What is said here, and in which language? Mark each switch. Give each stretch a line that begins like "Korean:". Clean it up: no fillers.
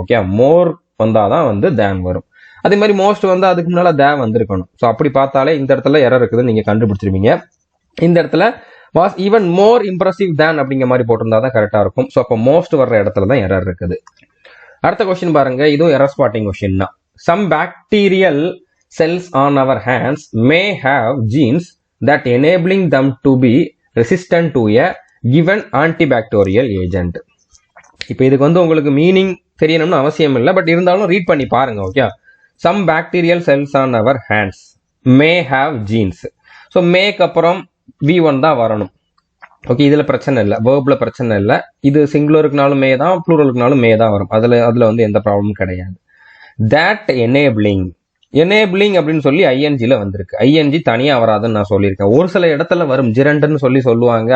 Tamil: Okay, மோர் வந்தாதான் வந்து தேன் வரும். அதே மாதிரி மோஸ்ட் வந்து அதுக்கு முன்னால தே வந்திருக்கணும். ஸோ அப்படி பார்த்தாலே இந்த இடத்துல எரர் இருக்குதுன்னு நீங்க கண்டுபிடிச்சிருவீங்க. இந்த இடத்துல வாஸ் ஈவன் மோர் இம்ப்ரெசிவ் தேன் அப்படிங்கிற மாதிரி போட்டிருந்தா தான் கரெக்டா இருக்கும். ஸோ அப்போ மோஸ்ட் வர்ற இடத்துல தான் எரர் இருக்குது. அடுத்த கொஸ்டின் பாருங்க, இதுவும் எரர் ஸ்பாட்டிங் கொஸ்டின் தான்.
English: Some bacterial cells on our hands may have genes that enabling them to be resistant to a given antibacterial agent.
Tamil: இப்போ இதுக்கு வந்து உங்களுக்கு மீனிங் தெரியணும்னு அவசியம் இல்லை, பட் இருந்தாலும் ரீட் பண்ணி பாருங்க.
English: Okay, some bacterial cells on our hands may have genes.
Tamil: So மேக்கு அப்புறம் V1 தான் வரணும். ஓகே, இதுல பிரச்சனை இல்லை, வேர்ப்ல பிரச்சனை இல்லை. இது சிங்குலருக்குனாலும் மே தான், ப்ளூரலுக்குனாலும் மே தான் வரும். அதுல வந்து எந்த ப்ராப்ளமும் கிடையாது. that enabling அப்படின்னு சொல்லி ஐஎன்ஜில வந்திருக்கு. ஐஎன்ஜி தனியா வராதுன்னு நான் சொல்லியிருக்கேன். ஒரு சில இடத்துல வரும், ஜிரண்டுன்னு சொல்லுவாங்க.